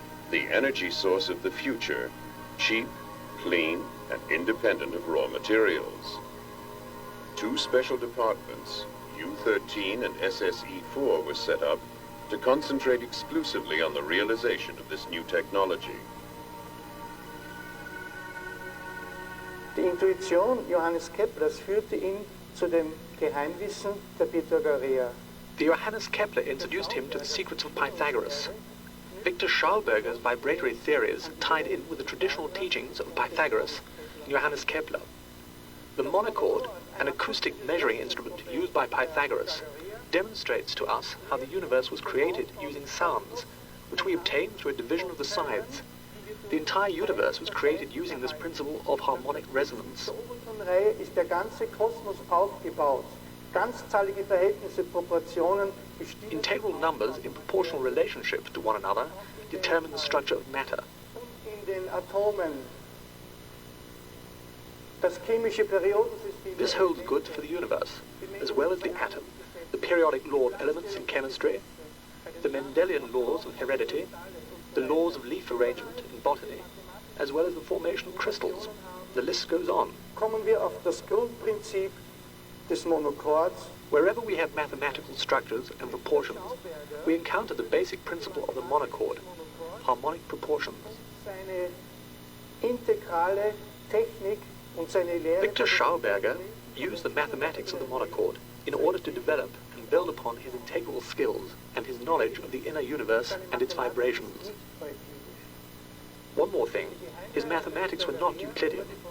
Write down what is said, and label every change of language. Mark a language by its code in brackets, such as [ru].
[en] the energy source of the future, cheap, clean, and independent of raw materials. Two special departments, U-13 and SSE-4, were set up to concentrate exclusively on the realization of this new technology. [de] Die Intuition Johannes Keplers führte ihn zu dem Geheimwissen der Pythagoreer. [en] The Johannes Kepler introduced him to the secrets of Pythagoras. Victor Schauberger's vibratory theories tied in with the traditional teachings of Pythagoras and Johannes Kepler. The monochord, an acoustic measuring instrument used by Pythagoras, demonstrates to us how the universe was created using sounds, which we obtain through a division of the sides. The entire universe was created using this principle of harmonic resonance. [de] Reihe ist der ganze Kosmos aufgebaut. Ganzzahlige Verhältnisse, Proportionen bestimmen. [en] Integral numbers in proportional relationship to one another determine the structure of matter. [de] In den Atomen. Das chemische Periodensystem. [en] This holds good for the universe, as well as the atom, the periodic law of elements in chemistry, the Mendelian laws of heredity, the laws of leaf arrangement in botany, as well as the formation of crystals. The list goes on. [de] Kommen wir auf das Grundprinzip des Monochords. [en] Wherever we have mathematical structures and proportions, we encounter the basic principle of the monochord, harmonic proportions. [de] Seine integrale Technik und seine Lehre. [en] Victor Schauberger used the mathematics of the monochord in order to develop and build upon his integral skills and his knowledge of the inner universe and its vibrations. One more thing, his mathematics were not Euclidean.